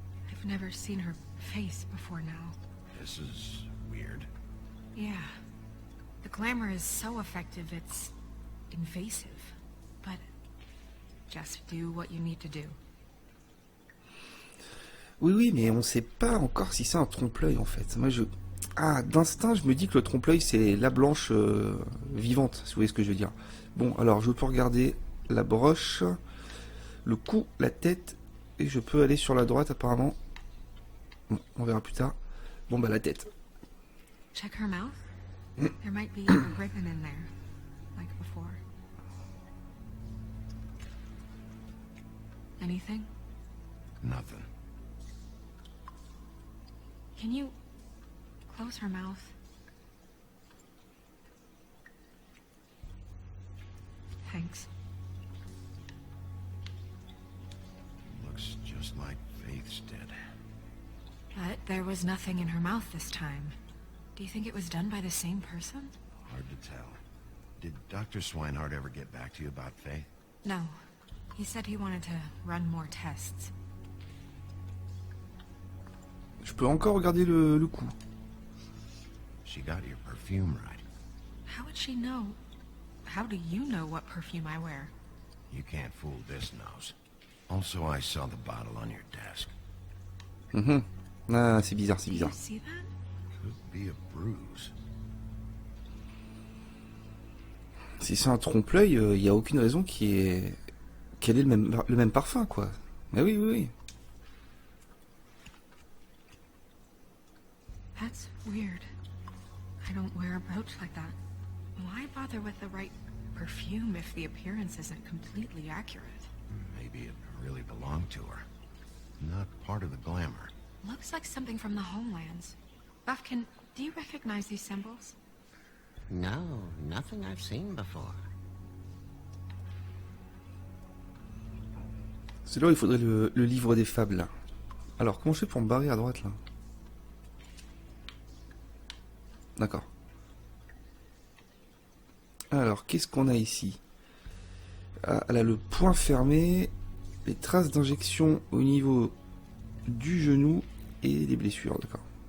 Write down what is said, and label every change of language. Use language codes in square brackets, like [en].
[en] I've never seen her face before now. This is weird. Yeah. The glamour is so effective, it's invasive. But just do what you need to do. [fr] Oui, mais on sait pas encore si c'est un trompe-l'œil en fait. Moi, d'instinct, je me dis que le trompe-l'œil c'est la blanche vivante, si vous voyez ce que je veux dire. Bon, alors je peux regarder la broche, le cou, la tête, et je peux aller sur la droite apparemment. Bon, on verra plus tard. Bon, bah la tête. [en] Check her mouth. There might be a ribbon in there, like before. Anything? Nothing. Can you close her mouth? Thanks. Looks just like Faith's dead. But there was nothing in her mouth this time. Do you think it was done by the same person? Hard to tell. Did Dr. Swinehart ever get back to you about Faith? No. He said he wanted to run more tests. [fr] Je peux encore regarder le cou. [en] She got your perfume right. How would she know? How do you know what perfume I wear? You can't fool this nose. Also, I saw the bottle on your desk. [fr] Ah, c'est bizarre, c'est [en] Do [fr] bizarre. [en] you see that? Could be a bruise. [fr] Si c'est un trompe-l'œil, il n'y a aucune raison qu'elle ait le même parfum, quoi. Mais oui, oui, oui. [en] That's weird. I don't wear a brooch like that. Why bother with the right perfume if the appearance isn't completely accurate? Maybe it really belonged to her. Not part of the glamour. Looks like something from the homelands. Buffkin, do you recognize these symbols? No, nothing I've seen before. [fr] C'est là où il faudrait le livre des fables, là. Alors, comment je fais pour me barrer à droite, là? D'accord. Alors, qu'est-ce qu'on a ici? Ah, elle a le poing fermé, les traces d'injection au niveau du genou et des blessures, d'accord.